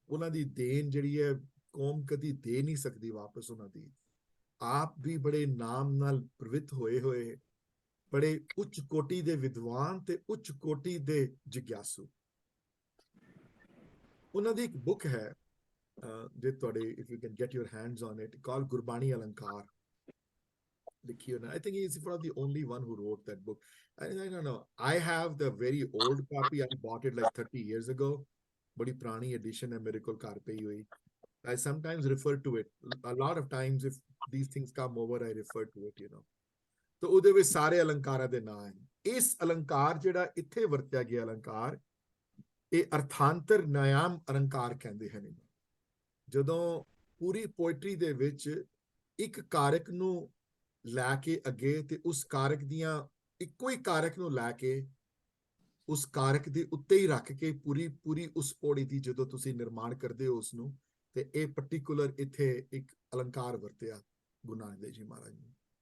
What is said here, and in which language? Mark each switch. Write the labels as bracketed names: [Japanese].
[Punjabi] ਉਹਨਾਂ ਦੀ ਦੇਣ ਜਿਹੜੀ ਹੈ ਕੌਮ ਕਦੀ ਦੇ ਨਹੀਂ ਸਕਦੀ ਵਾਪਸ ਉਹਨਾਂ ਦੀ। ਆਪ ਵੀ ਬੜੇ ਨਾਮ ਨਾਲ ਪ੍ਰਵਿੱਤ ਹੋਏ, ਬੜੇ ਉੱਚ ਕੋਟੀ ਦੇ ਵਿਦਵਾਨ ਤੇ ਉੱਚ ਕੋਟੀ ਦੇ ਜਿਗਿਆਸੂ। ਉਹਨਾਂ ਦੀ ਇੱਕ ਬੁੱਕ ਹੈ ਜੇ ਤੁਹਾਡੇ [English] if you can get your hands on it, called [Punjabi] Gurbani ਅਲੰਕਾਰ, ਲਿਖੀ ਉਹਨਾਂ। [English] I think he is one of the only one who wrote that book. I don't know, I have the very old copy, I bought it like 30 years ago, [Punjabi] ਬੜੀ ਪੁਰਾਣੀ edition ਹੈ ਮੇਰੇ ਕੋਲ ਘਰ ਪਈ ਹੋਈ। [English] I sometimes refer to it, a lot of times if these things come over I refer to it, you know। [Punjabi] ਤਾਂ ਉਹਦੇ ਵਿੱਚ ਸਾਰੇ ਅਲੰਕਾਰਾਂ ਦੇ ਨਾਂ ਹਨ। ਇਸ ਅਲੰਕਾਰ ਜਿਹੜਾ ਇੱਥੇ ਵਰਤਿਆ ਗਿਆ ਅਲੰਕਾਰ, ਇਹ ਅਰਥਾਂਤਰ ਨਿਯਮ ਅਲੰਕਾਰ ਕਹਿੰਦੇ ਹਨ ਇਹਨੂੰ। ਜਦੋਂ ਪੂਰੀ ਪੋਇਟਰੀ ਦੇ ਵਿੱਚ ਇੱਕ ਕਾਰਕ ਨੂੰ ਲੈ ਕੇ ਅੱਗੇ ਤੇ ਉਸ ਕਾਰਕ ਦੀਆਂ ਇੱਕੋ ਹੀ ਕਾਰਕ ਨੂੰ ਲੈ ਕੇ ਉਸ ਕਾਰਕ ਦੇ ਉੱਤੇ ਹੀ ਰੱਖ ਕੇ ਪੂਰੀ ਉਸ ਪੌੜੀ ਦੀ ਜਦੋਂ ਤੁਸੀਂ ਨਿਰਮਾਣ ਕਰਦੇ ਹੋ ਉਸ ਨੂੰ, ਤੇ ਇਹ ਪਾਰਟਿਕੂਲਰ ਇੱਥੇ ਇੱਕ ਅਲੰਕਾਰ ਵਰਤਿਆ ਗੁਰੂ ਨਾਨਕ ਦੇਵ ਜੀ ਮਹਾਰਾਜ ਨੇ।